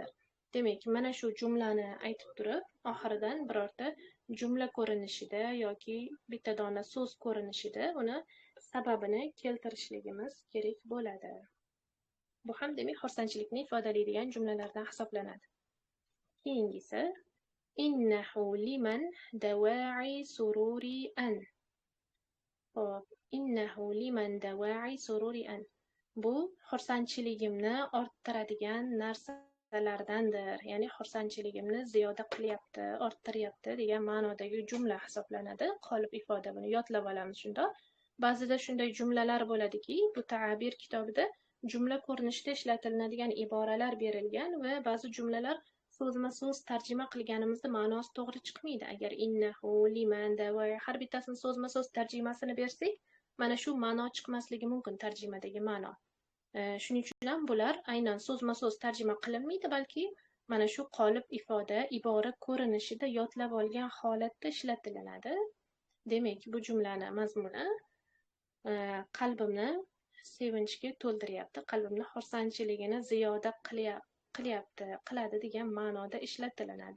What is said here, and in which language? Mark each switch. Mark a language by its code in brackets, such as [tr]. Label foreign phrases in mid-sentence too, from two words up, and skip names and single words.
[uz] Demak, mana shu jumlani aytib turib, oxiridan birorta jumla ko'rinishida yoki bitta dona so'z ko'rinishida uni sababini keltirishligimiz kerak bo'ladi. Bu ham demak xursandchilikni ifodalaydigan jumlalardan hisoblanadi. Keyingisi [ar] إنه لمن دواعي سروري أن. Xo'p, إنه لمن دواعي سروري أن. [uz] Bu xursandchiligimni orttiradigan narsalardandir. Ya'ni xursandchiligimni ziyoda qilyapti, orttiryapti degan ma'nodagi jumla hisoblanadi. Qolip ifoda, buni yodlab olamiz shunda. Ba'zida shunday jumlalar bo'ladiki, bu ta'bir kitobida jumla ko'rinishida ishlatiladigan iboralar berilgan va ba'zi jumlalar so'zma-so'z tarjima qilganimizda ma'nosi to'g'ri chiqmaydi. Agar [ar] إنه لمن دواعي [uz] har bittasini so'zma-so'z tarjimasini bersak, mana shu ma'no chiqmasligi mumkin tarjimadagi ma'no. Shuning uchun ham bular aynan so'zma-so'z tarjima qilinmaydi, balki mana shu qolip ifoda, ibora ko'rinishida yodlab olgan holatda ishlatilinadi. Demak, bu jumlani mazmuni qalbimni sevinchga to'ldiryapti, qalbimni xursandchiligini ziyoda qiladi degan ma'noda ishlatilinadi.